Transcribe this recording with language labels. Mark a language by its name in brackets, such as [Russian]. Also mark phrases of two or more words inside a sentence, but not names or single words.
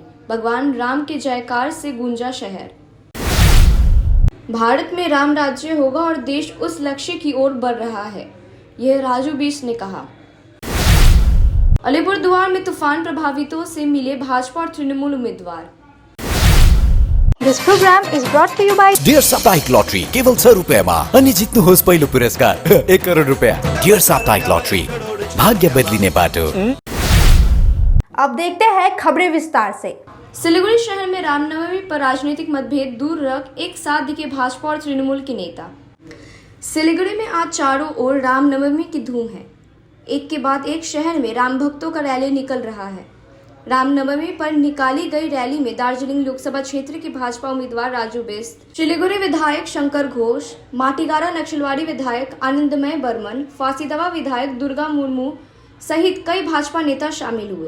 [Hindi] भगवान राम के जयकार से गूंजा शहर। भारत में राम राज्य होगा और देश उस लक्ष्य की ओर बढ़ रहा है, यह राजू बीस ने कहा। अलीपुरद्वार में तूफान प्रभावितों से मिले भाजपा और तृणमूल उम्मीदवार। [English] This program is brought to you by [Nepali] डियर साप्ताहिक लॉटरी केवल 100 रुपयामा अनि जित्नुहोस् पहिलो पुरस्कार 1 करोड रुपया। डियर साप्ताहिक लॉटरी, भाग्य बदलिने बाटो। [Hindi] अब देखते हैं खबरें विस्तार से। सिलीगुड़ी शहर में रामनवमी पर राजनीतिक मतभेद दूर रख एक साथ दिखे भाजपा और तृणमूल के नेता। सिलीगुड़ी में आज चारों ओर रामनवमी की धूम है। एक के बाद एक शहर में राम भक्तों का रैली निकल रहा है। रामनवमी पर निकाली गई रैली में दार्जिलिंग लोकसभा क्षेत्र के भाजपा उम्मीदवार राजू बिस्ट, सिलीगुड़ी विधायक शंकर घोष, माटीगारा नक्सलवाड़ी विधायक आनंदमय बर्मन, फांसीदवा विधायक दुर्गा मुर्मू सहित कई भाजपा नेता शामिल हुए।